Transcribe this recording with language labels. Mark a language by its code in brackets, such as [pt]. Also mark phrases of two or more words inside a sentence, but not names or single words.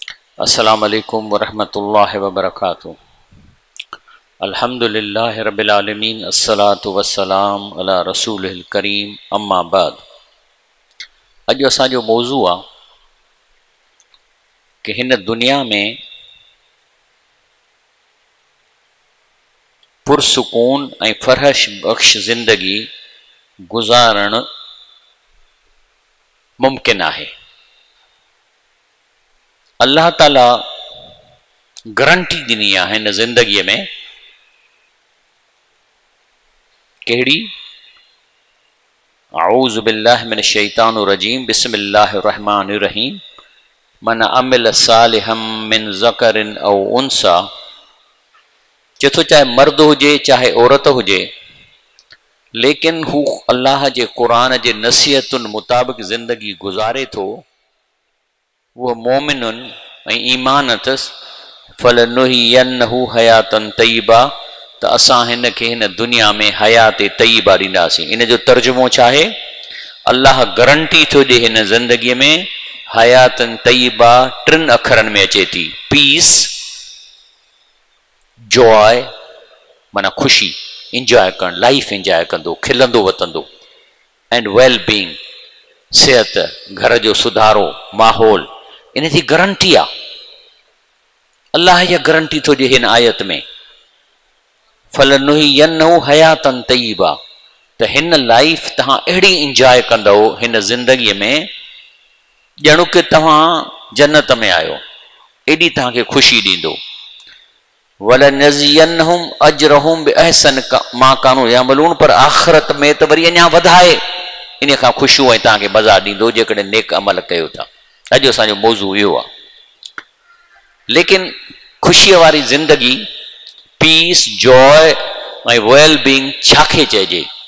[ar] السلام عليكم ورحمة الله وبركاته. الحمد لله رب العالمين، الصلاة والسلام على رسوله الكريم، أما بعد. [sd] अॼु असांजो मौज़ू आहे कि हिन दुनिया में पुरसुकून ऐं फ़रहश बख़्श ज़िंदगी गुज़ारण मुमकिन आहे। अल्लाह ताला गारंटी ॾिनी आहे हिन ज़िंदगीअ में। कहिड़ी? [ar] أعوذ بالله من الشيطان الرجيم، بسم الله الرحمن الرحيم. من عمل صالحا من ذكر أو أنثى. [sd] चथो चाहे मर्द हुजे चाहे औरत हुजे, लेकिन हू अल्लाह जे क़ुरान जे नसीहतुनि मुताबिक़ ज़िंदगी गुज़ारे थो, वो मोमिनुन ऐं ईमान अथसि। [ar] فلنحيينه حياة طيبة, [sd] त असां हिन खे हिन दुनिया में [ar] حياة طيبة [sd] ॾींदासीं। इन जो तर्जुमो छा आहे? अल्लाह गारंटी थो ॾिए हिन ज़िंदगीअ में [ar] حياة طيبة. [sd] टिनि अखरनि में अचे थी: [en] peace, joy [sd] माना ख़ुशी, इंजॉय करणु, [en] life enjoy [sd] कंदो, खिलंदो वतंदो। [en] and well being, [sd] सेहत, घर जो सुधारो, माहौल, इन जी गारंटी आहे। अल्लाह इहा गारंटी थो ॾिए हिन आयत में। [ar] فلنحيينه حياة طيبة, [sd] त हिन लाइफ तव्हां अहिड़ी इंजॉय कंदो हिन ज़िंदगीअ में ॼणो कि तव्हां जन्नत में आहियो, एॾी तव्हांखे ख़ुशी ॾींदो। [ar] ولنجزينهم أجرهم بأحسن ما كانوا يعملون, [sd] पर आख़िरत में त वरी अञा वधाए इन खां ख़ुशियूं ऐं तव्हांखे मज़ा ॾींदो जेकॾहिं नेक अमल कयो था। अॼु असांजो मौज़ू इहो आहे। लेकिन ख़ुशीअ वारी ज़िंदगी, [en] peace, joy [sd] ऐं [en] well being [sd] छाखे चइजे?